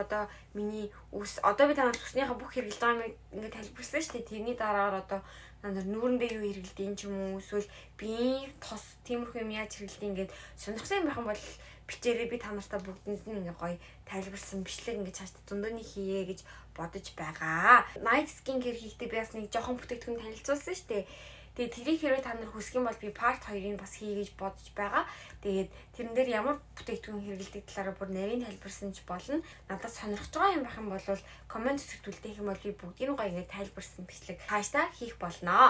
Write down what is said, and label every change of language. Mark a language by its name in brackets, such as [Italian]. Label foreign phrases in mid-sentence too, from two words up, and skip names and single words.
[Mongolian] Одоо миний одоо би та нарт үснийхээ бүх хэрэглэж байгаа юм ингээд тайлбарсан шүү дээ. Тэрний дараагаар одоо та нар нүүрэндээ юу хэрэглэдэг ч юм уу эсвэл биеийн тос тиймэрхүү юм яаж хэрэглэдэг ингээд сонирхсан юм байх юм бол бичээрэй. Би та нартай бүгдэнд нь ингээд гоё тайлбарсан бичлэг ингээд цааш зөндөөний хийе гэж бодож байгаа. [English] Night skin care [Mongolian] хийхдээ би бас нэг жоохон бүтээгдэхүүн танилцуулсан шүү дээ. Тэгээд тэрийг хэрвээ та нар хүсэх юм бол би part 2-ыг бас хий гэж бодож байгаа. Тэгээд тэрэн дээр ямар бүтээгдэхүүн хэрэглэдэг талаараа бүр нарийн тайлбарсанч болно. Надад сонирхож байгаа юм байх юм бол комент хэсэгтүүлдэх юм бол би бүгдийг гоё ингэ тайлбарсан бичлэг хааштай хийх болноо.